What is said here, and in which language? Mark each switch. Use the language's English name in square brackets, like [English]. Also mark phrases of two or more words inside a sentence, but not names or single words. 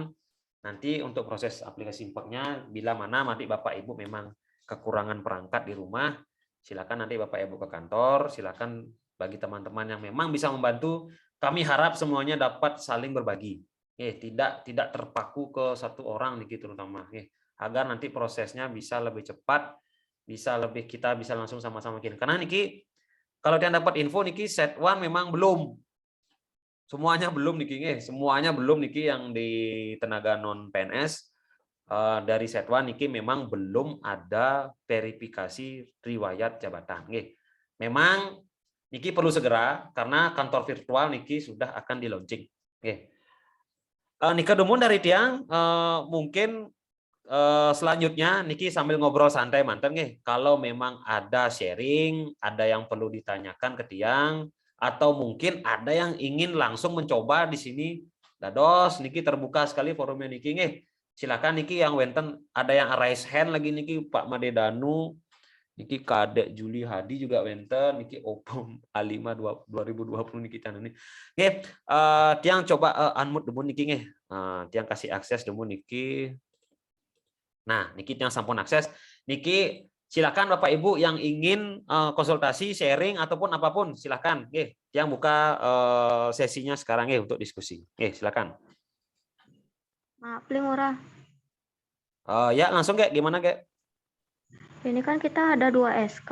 [Indonesian] Nanti untuk proses aplikasi Simpeknya bila mana nanti Bapak Ibu memang kekurangan perangkat di rumah, silakan nanti Bapak Ibu ke kantor, silakan bagi teman-teman yang memang bisa membantu, kami harap semuanya dapat saling berbagi. Tidak terpaku ke satu orang niki terutama, agar nanti prosesnya bisa lebih cepat, kita bisa langsung sama-sama bikin. Karena niki kalau kalian dapat info niki [English] set one [Indonesian] memang belum semuanya belum niki yang di tenaga non PNS dari [English] set one [Indonesian] niki memang belum ada verifikasi riwayat jabatan. Memang niki perlu segera karena kantor virtual niki sudah akan di launching. [Balinese] Nika Dumun [Indonesian] dari Tiang mungkin selanjutnya niki sambil ngobrol santai mantan kalau memang ada sharing, ada yang perlu ditanyakan ke Tiang, atau mungkin ada yang ingin langsung mencoba di sini, [Balinese] dados niki [Indonesian] terbuka sekali forumnya niki silakan niki yang wenten, ada yang [English] raise hand [Indonesian] lagi niki Pak Made Danu, niki Kadek Juli Hadi juga wenten, niki Opom A5 2020 niki channel ini. Tiang coba unmute dulu niki Tiang kasih akses dulu niki. Nah, niki yang sampun akses, niki silakan Bapak Ibu yang ingin konsultasi, sharing ataupun apapun, silakan. Yang buka sesinya sekarang untuk diskusi. Silakan. Maaf, Murah. Ya, langsung gimana Ini kan kita ada 2 SK.